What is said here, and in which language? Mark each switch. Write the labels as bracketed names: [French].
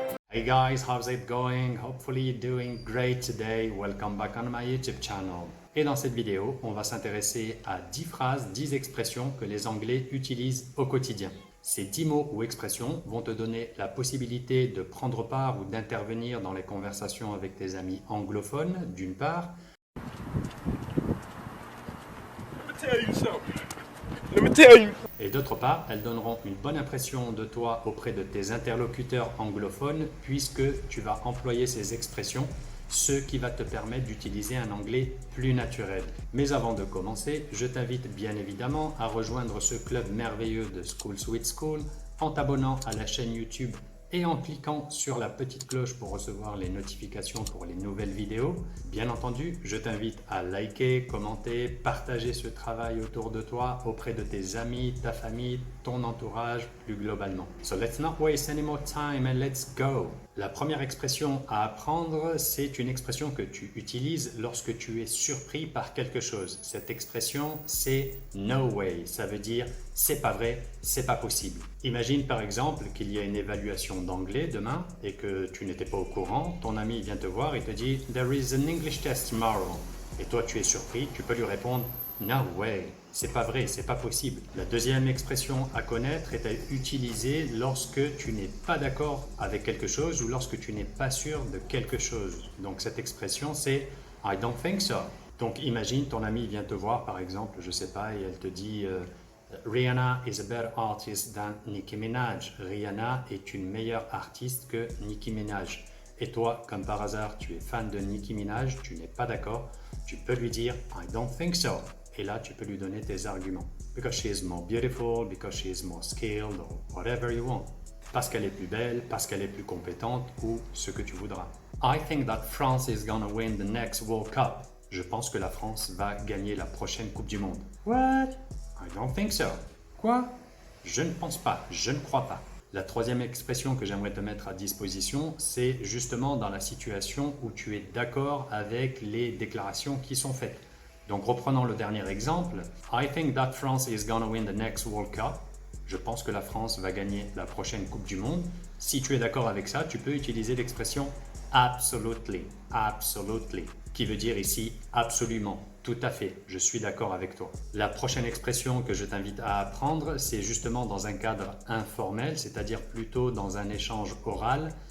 [English] Hey guys, how's it going? Hopefully you're doing great today. Welcome back on my YouTube channel. [French] Et dans cette vidéo, on va s'intéresser à 10 phrases, 10 expressions que les Anglais utilisent au quotidien. Ces 10 mots ou expressions vont te donner la possibilité de prendre part ou d'intervenir dans les conversations avec tes amis anglophones, d'une part. Et d'autre part, elles donneront une bonne impression de toi auprès de tes interlocuteurs anglophones puisque tu vas employer ces expressions, ce qui va te permettre d'utiliser un anglais plus naturel. Mais avant de commencer, je t'invite bien évidemment à rejoindre ce club merveilleux de School Sweet School en t'abonnant à la chaîne YouTube et en cliquant sur la petite cloche pour recevoir les notifications pour les nouvelles vidéos. Bien entendu, je t'invite à liker, commenter, partager ce travail autour de toi auprès de tes amis, ta famille, ton entourage plus globalement. [English] So let's not waste any more time and let's go! [French] La première expression à apprendre, c'est une expression que tu utilises lorsque tu es surpris par quelque chose. Cette expression, c'est « [English] no way [French] ». Ça veut dire « c'est pas vrai, c'est pas possible ». Imagine par exemple qu'il y a une évaluation d'anglais demain et que tu n'étais pas au courant. Ton ami vient te voir et te dit « [English] there is an English test tomorrow ». [French] Et toi, tu es surpris, tu peux lui répondre « [English] no way [French] ». C'est pas vrai, c'est pas possible. La deuxième expression à connaître est à utiliser lorsque tu n'es pas d'accord avec quelque chose ou lorsque tu n'es pas sûr de quelque chose. Donc cette expression c'est [English] I don't think so. [French] Donc imagine ton ami vient te voir par exemple, je sais pas, et elle te dit [English] Rihanna is a better artist than Nicki Minaj. [French] Rihanna est une meilleure artiste que Nicki Minaj. Et toi, comme par hasard, tu es fan de Nicki Minaj, tu n'es pas d'accord, tu peux lui dire [English] I don't think so. [French] Et là, tu peux lui donner tes arguments. [English] Because she is more beautiful, because she is more skilled, or whatever you want. [French] Parce qu'elle est plus belle, parce qu'elle est plus compétente, ou ce que tu voudras. [English] I think that France is gonna win the next World Cup. [French] Je pense que la France va gagner la prochaine Coupe du Monde. [English] What? I don't think so. [French] Quoi? Je ne pense pas, je ne crois pas. La troisième expression que j'aimerais te mettre à disposition, c'est justement dans la situation où tu es d'accord avec les déclarations qui sont faites. Donc reprenons le dernier exemple. [English] I think that France is gonna win the next World Cup. [French] Je pense que la France va gagner la prochaine Coupe du Monde. Si tu es d'accord avec ça, tu peux utiliser l'expression absolutely, absolutely, qui veut dire ici absolument, tout à fait, je suis d'accord avec toi. La prochaine expression que je t'invite à apprendre, c'est justement dans un cadre informel, c'est-à-dire plutôt dans un échange oral.